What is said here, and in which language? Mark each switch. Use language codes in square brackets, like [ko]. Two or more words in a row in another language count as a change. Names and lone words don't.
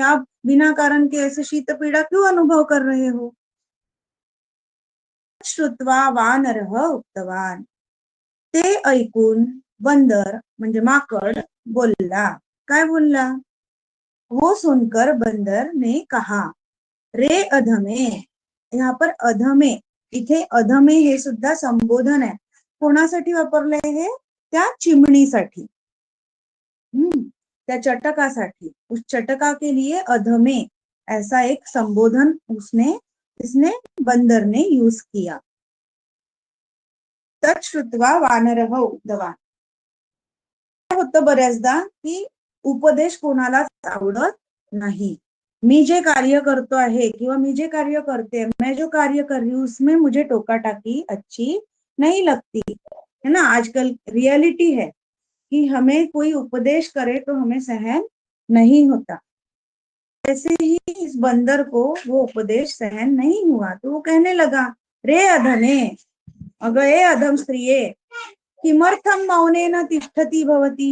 [hi] आप बिना कारण के ऐसे शीत पीड़ा क्यों अनुभव कर रहे हो. [sa] श्रुत्वा वानरः उक्तवान, [mr] ते ऐकून बंदर म्हणजे माकड बोलला. काय बोलला. [hi] वो सुनकर बंदर ने कहा, रे अधमे. यहाँ पर अधमे, [mr] इथे अधमे हे सुद्धा संबोधन आहे. कोणासाठी वापरलंय हे, त्या चिमणीसाठी, त्या चटकासाठी. [hi] उस चटका के लिए अधमे ऐसा एक संबोधन इसने बंदर ने यूज किया. [sa] तच्छ्रुत्वा वानरः उक्तवान. [mr] होतं बऱ्याचदा की उपदेश कोणालाच आवडत नाही. मी जे कार्य करतो आहे किंवा मी जे कार्य करते, [hi] मैं जो कार्य कर रही हूँ उसमें मुझे टोका टाकी अच्छी नहीं लगती, है ना. आजकल रियलिटी है कि हमें कोई उपदेश करे तो हमें सहन नहीं होता. ऐसे ही इस बंदर को वो उपदेश सहन नहीं हुआ, तो वो कहने लगा, रे अधमे, [mr] अगं ए अधम स्त्रिये, [sa] किमर्थम मौनेन तिष्ठती भवती.